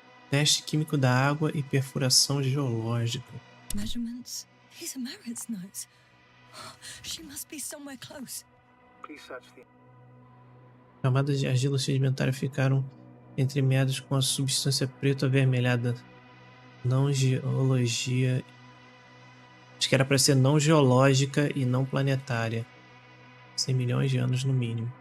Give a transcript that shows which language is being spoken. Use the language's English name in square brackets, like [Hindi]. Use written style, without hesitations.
[Portuguese] Teste químico da água e perfuração geológica. [English] Measurements. These are Merritt's notes. She must be somewhere close. Please search the... [Portuguese] Camadas de argila sedimentária ficaram entremeadas com a substância preta avermelhada. Não geologia. Acho que era para ser não geológica e não planetária. 100 milhões de anos no mínimo.